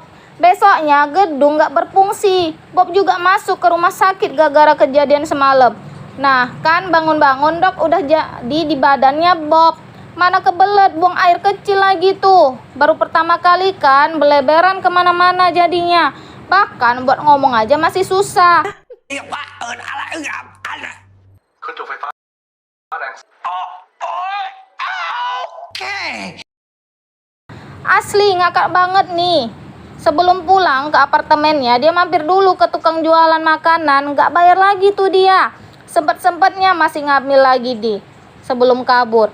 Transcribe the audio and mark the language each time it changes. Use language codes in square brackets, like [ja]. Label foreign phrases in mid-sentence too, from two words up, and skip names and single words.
[id] Besoknya gedung nggak berfungsi. Bob juga masuk ke rumah sakit gara-gara kejadian semalam. Nah kan bangun-bangun Dok udah jadi di badannya Bob. Mana kebelet buang air kecil lagi tuh. Baru pertama kali kan beleberan kemana-mana jadinya. Bahkan buat ngomong aja masih susah. [th] คุณถูกไฟฟ้าแรง [id] Asli ngakak banget nih. Sebelum pulang ke apartemennya dia mampir dulu ke tukang jualan makanan. Nggak bayar lagi tuh dia. Sempet-sempetnya masih ngambil lagi sebelum kabur.